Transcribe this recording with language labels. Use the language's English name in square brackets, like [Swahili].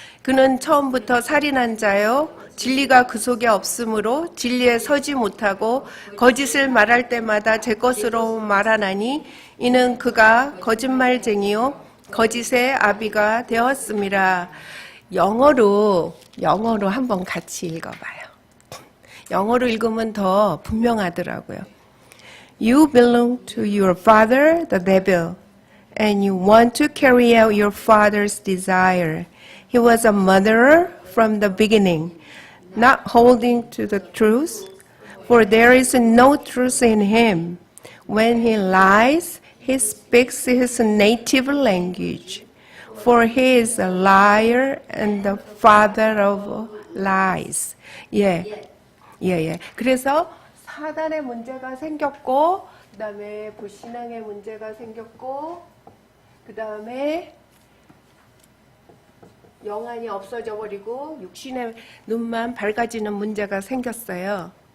[Korean] 그는 처음부터 살인한 자요 진리가 그 속에 없으므로 진리에 서지 못하고 거짓을 말할 때마다 제 것으로 말하나니 이는 그가 거짓말쟁이요 거짓의 아비가 되었음이라. 영어로 한번 같이 읽어봐요. 영어로 읽으면 더 분명하더라고요. [English] You belong to your father, the devil, and you want to carry out your father's desire. He was a murderer from the beginning, not holding to the truth, for there is no truth in him. When he lies, he speaks his native language, for he is a liar and the father of lies. [Korean] 예. 그래서 사단의 문제가 생겼고, 그 다음에 불신앙의 문제가 생겼고, 그 다음에 영안이 없어져 버리고 육신의 눈만 밝아지는 문제가 생겼어요.